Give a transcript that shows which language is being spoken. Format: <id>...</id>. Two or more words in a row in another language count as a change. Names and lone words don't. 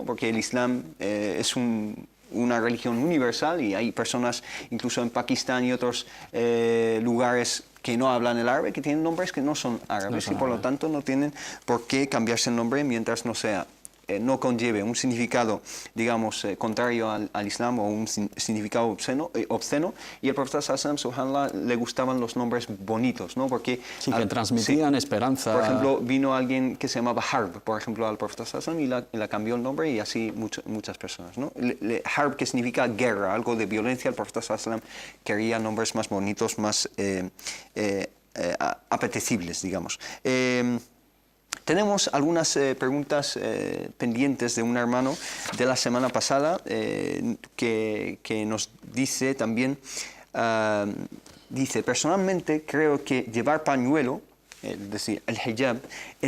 <es>Porque el Islam es una religión universal y hay personas, incluso en Pakistán y otros lugares que no hablan el árabe, que tienen nombres que no son árabes y por lo tanto no tienen por qué cambiarse el nombre mientras no sea no conlleve un significado, digamos, contrario al Islam o un significado obsceno, y el profeta</es> <ar>صلى الله عليه وسلم,</ar> <es>le gustaban los nombres bonitos, ¿no? Porque sí, que transmitían esperanza. Por ejemplo, vino alguien que se llamaba Harb, por ejemplo, al profeta</es> <ar>صلى الله عليه وسلم</ar> <es>y le cambió el nombre, y así muchas personas, ¿no? Harb, que significa guerra, algo de violencia, el profeta</es> <ar>صلى الله عليه وسلم</ar> <es>quería nombres más bonitos, más apetecibles, digamos. Tenemos algunas preguntas pendientes de un hermano de la semana pasada que nos dice también, dice, personalmente creo que llevar pañuelo, es decir, el hijab, en</es>